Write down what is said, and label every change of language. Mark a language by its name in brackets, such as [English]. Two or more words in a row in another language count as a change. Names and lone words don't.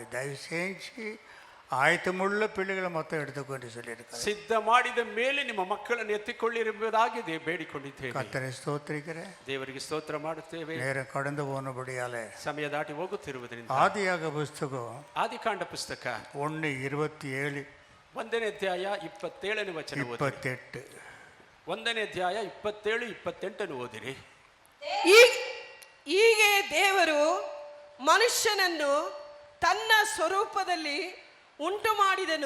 [Tamil] தயவு செஞ்சு ஆயத்தமுள்ள பிள்ளைகளை மொத்தம் எடுத்துக்கொண்டு சொல்லியிருக்காரு. [Kannada] ಸಿದ್ಧ ಮಾಡಿದ ಮೇಲೆ ನಿಮ್ಮ ಮಕ್ಕಳನ್ನು ಎತ್ತಿಕೊಳ್ಳಿರುವುದಾಗಿ ಬೇಡಿಕೊಂಡಿದ್ದೇವೆ. [Tamil] கர்த்தரை ஸ்தோத்திரிக்கிறேன். [Kannada] ದೇವರಿಗೆ ಸ್ತೋತ್ರ ಮಾಡುತ್ತೇವೆ. [Tamil] நேரம் கடந்து போனபடியாலே [Kannada] ಸಮಯ ದಾಟಿ ಹೋಗುತ್ತಿರುವುದರಿಂದ [Tamil] ஆதியாக புஸ்தகம் [Kannada] ಆದಿಕಾಂಡ ಪುಸ್ತಕ [Tamil] 1:27 [Kannada] 1ನೇ ಅಧ್ಯಾಯ 27ನೇ ವಚನ ಓದಿರಿ. [Tamil] 28 [Kannada] 1ನೇ ಅಧ್ಯಾಯ 27-28 ಓದಿರಿ. ಹೀಗೆ ದೇವರು ಮನುಷ್ಯನನ್ನು ತನ್ನ ಸ್ವರೂಪದಲ್ಲಿ ಉಂಟು ಮಾಡಿದನು.